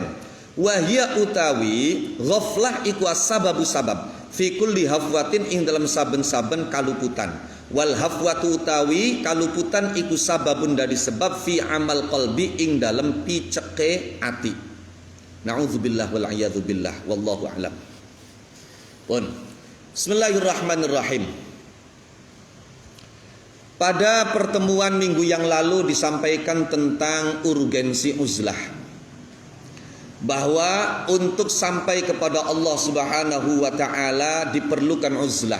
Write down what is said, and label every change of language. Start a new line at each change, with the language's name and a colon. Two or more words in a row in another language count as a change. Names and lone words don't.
Javanese: Wahia utawi ghaflah iku sababu sabab
Arabic: في كل هفوة
Javanese: ing dalam saben-saben kaluputan.
Arabic: والهفوة
Javanese: utawi kaluputan iku sababun dari sebab
Arabic: في عمل القلب
Javanese: ing dalam piceke ati.
Arabic: نعوذ بالله والعياذ بالله والله أعلم. Pun بسم الله الرحمن الرحيم.
Indonesian: Pada pertemuan minggu yang lalu disampaikan tentang urgensi uzlah, bahwa untuk sampai kepada Allah
Arabic: سبحانه وتعالى
Indonesian: diperlukan uzlah.